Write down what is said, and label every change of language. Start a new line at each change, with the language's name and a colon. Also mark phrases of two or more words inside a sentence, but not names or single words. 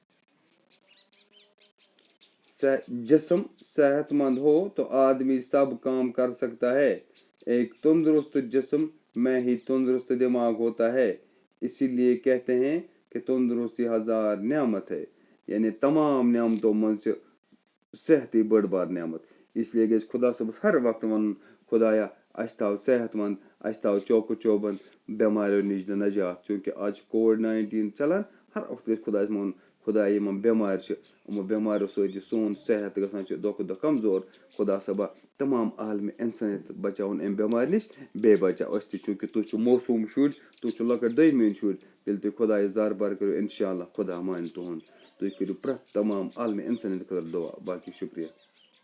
Urdu: جسم صحت مند ہو تو آدمی سب کام کر سکتا ہے ایک تندرست جسم میں ہی تندرست دماغ ہوتا ہے اسی لیے کہتے ہیں کہ تندرستی ہزار نعمت ہے یعنی تمام نعمتوں
Kashmiri: منٛز چھِ صحتٕے بٔڑ بار نعمت اس لیے گژھِ خۄدا صٲبس ہر وقتہٕ وَنُن خۄدایا اَسہِ تھاو صحت مند اَسہِ تھاو چوکہٕ چوبند بٮ۪ماریو نِش دِ نجات چوٗنٛکہِ آز چھُ کووِڈ-19 چلان ہر وقتہٕ گژھِ خۄدایس وَنُن خۄدایا یِمن بٮ۪مارِ چھِ یِمو بٮ۪ماریو سۭتۍ چھُ سون صحت گژھان چھُ دۄہ کھۄتہٕ دۄہ کمزور خۄدا صٲبا تمام عالمہِ اِنسٲنیت بچاوُن اَمہِ بٮ۪مارِ نِش بیٚیہِ بچاو أسۍ تہِ چوٗنٛکہِ تُہۍ چھِو موسوٗم شُرۍ تُہۍ چھِو لۄکٕٹۍ دٔہمہِ ہٕنٛدۍ شُرۍ ییٚلہِ تُہۍ خۄدایس دربار کٔرِو
Arabic: انشاء اللہ
Kashmiri: خۄدا مانہِ تُہُنٛد تُہۍ کٔرِو پرٛٮ۪تھ تمام عالمہِ اِنسٲنیت خٲطرٕ دُعا باقٕے شُکریہ